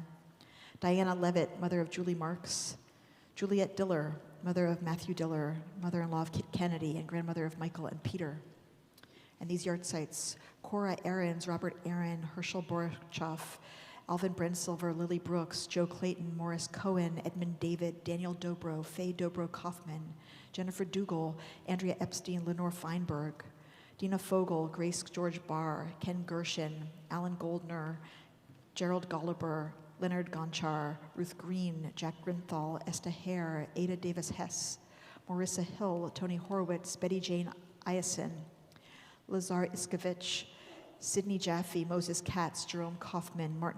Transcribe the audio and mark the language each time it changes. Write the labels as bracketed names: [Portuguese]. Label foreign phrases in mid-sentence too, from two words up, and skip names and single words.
[English] Diana Levitt, mother of Julie Marks. Juliette Diller, mother of Matthew Diller, mother-in-law of Kit Kennedy, and grandmother of Michael and Peter. And these yard sites, Cora Aarons, Robert Aaron, Herschel Borchoff, Alvin Brensilver, Lily Brooks, Joe Clayton, Morris Cohen, Edmund David, Daniel Dobro, Faye Dobro-Kaufman, Jennifer Dougal, Andrea Epstein, Lenore Feinberg, Dina Fogel, Grace George Barr, Ken Gershin, Alan Goldner, Gerald Golliber, Leonard Gonchar, Ruth Green, Jack Grinthal, Esther Hare, Ada Davis-Hess, Marissa Hill, Tony Horowitz, Betty Jane Ison, Lazar Iskovich, Sidney Jaffe, Moses Katz, Jerome Kaufman, Martin